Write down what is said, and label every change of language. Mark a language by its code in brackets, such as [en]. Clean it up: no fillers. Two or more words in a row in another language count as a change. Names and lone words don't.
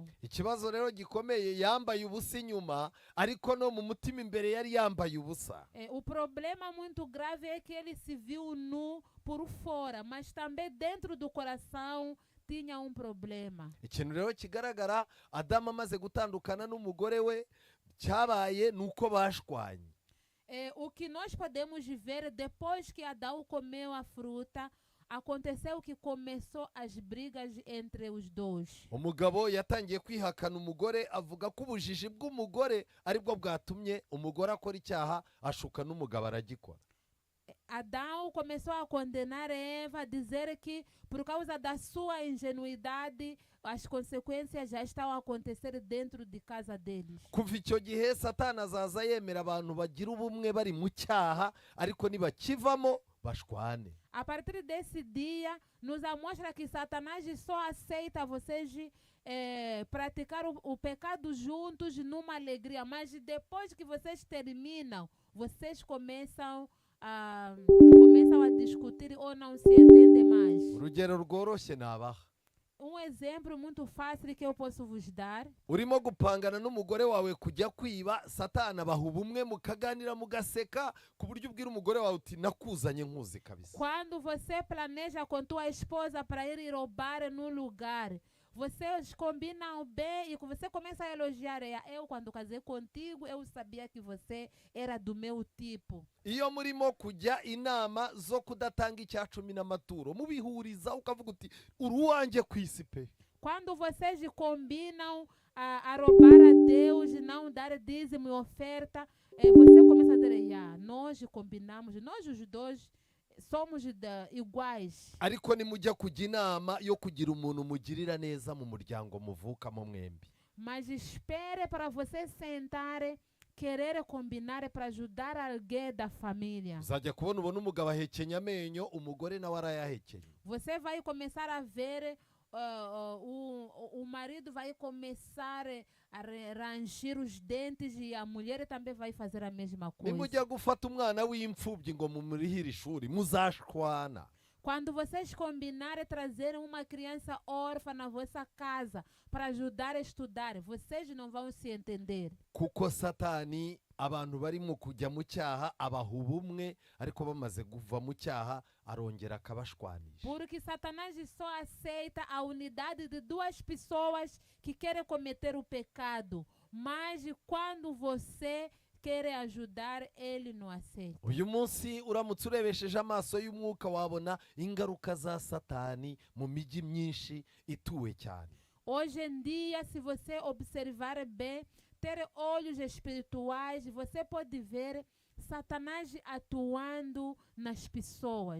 [rw] Ikibazo rero gikomeye, yambaye ubusa inyuma, ariko no mu mutima imbere yari yambaye ubusa. [pt] O problema muito grave é que ele se viu nu por fora, mas também dentro do coração tinha problema. [rw] Ikintu rero kigaragara, Adamu amaze gutandukana n'umugore we, cyabaye nuko bashwanye. [pt] O que nós podemos ver depois que Adão comeu a fruta, aconteceu que começou as brigas entre os dois. [rw] Umugabo yatangiye kwihakana umugore, avuga ko ubujiji bw'umugore aribwo bwatumye umugore akora icyaha, ashuka n'umugabo aragikora. [pt] Adão começou a condenar Eva, a dizer que por causa da sua ingenuidade, as consequências já estão a acontecer dentro de casa deles. [rw] Kuva icyo gihe Satani azaza yemera abantu bagira ubumwe bari mu cyaha, ariko nibakivamo bashwane. [pt] A partir desse dia, nos mostra que Satanás só aceita vocês praticar o pecado juntos numa alegria, mas depois que vocês terminam, vocês começam a discutir ou não se entendem mais. [rw] Urugero rworoshye nabaha. [pt] Exemplo muito fácil que eu posso vos dar. [rw] Urimo gupangana n'umugore wawe kujya kwiba, Satani abaha ubumwe, mukaganira mugaseka, ku buryo ubwira umugore wawe uti nakuzanye nkuzi kabisa. [pt] Quando você planeja com tua esposa para ir roubar num lugar, vocês combinam bem e você começa a elogiar ela. Eu, quando casei contigo, eu sabia que você era do meu tipo. [rw] Iyo murimo kujya inama zo kudatanga icyacumi n'amaturo, mubihuriza ukavuga uti uruwanjye kwisi pe. [pt] Quando vocês combinam a roubar a Deus, não dar dízimo e oferta, você começa a dizer, nós combinamos, nós os dois somos iguais. [rw] Ariko nimujya kujya inama yo kugira umuntu mugirira neza mu muryango muvukamo mwembi. [pt] Mas espere para você sentar, querer combinar para ajudar alguém da família. [rw] Uzajya kubona ubona umugabo ahekenya amenyo, umugore nawe arayahekenya. [pt] Você vai começar a ver o marido vai começar a ranger os dentes e a mulher também vai fazer a mesma coisa. [rw] Nimujya gufata umwana w'imfubyi ngo mumurihire ishuri, muzashwana. [pt] Quando vocês combinarem trazer uma criança órfã na vossa casa para ajudar a estudar, vocês não vão se entender. [rw] Kuko Satani abantu bari mu kujya mu cyaha abaha ubumwe, ariko bamaze kuva mu cyaha arongera akabashwanisha. [pt] Porque Satanás só aceita a unidade de duas pessoas que querem cometer o pecado, mas quando você quer ajudar, ele não aceita. [rw] Uyu munsi uramutse urebesheje amaso y'umwuka wabona ingaruka za Satani mu miji myinshi ituwe cyane. [pt] Hoje em dia, se você observar bem, ter olhos espirituais, você pode ver Satanás atuando nas pessoas.